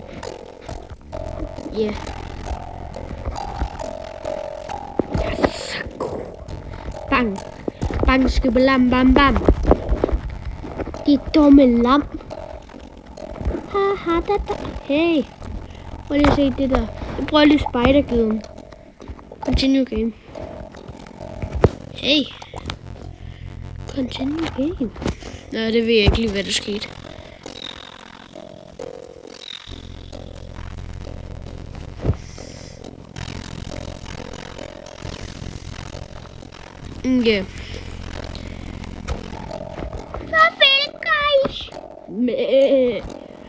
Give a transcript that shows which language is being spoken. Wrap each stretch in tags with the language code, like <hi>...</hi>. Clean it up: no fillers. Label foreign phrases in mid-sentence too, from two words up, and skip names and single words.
<da>Ja. Yeah. Bang. Bang, skibelam, bam, bam. De dumme lam. Haha, da. Hey. Prøv lige at se det der. Jeg prøver lige spider-gliden.</da> <en>Continue game. Hey. Continue game.</en> <da>Nå, det ved jeg ikke lige, hvad der skete. Ja. Farvel, guys.</da>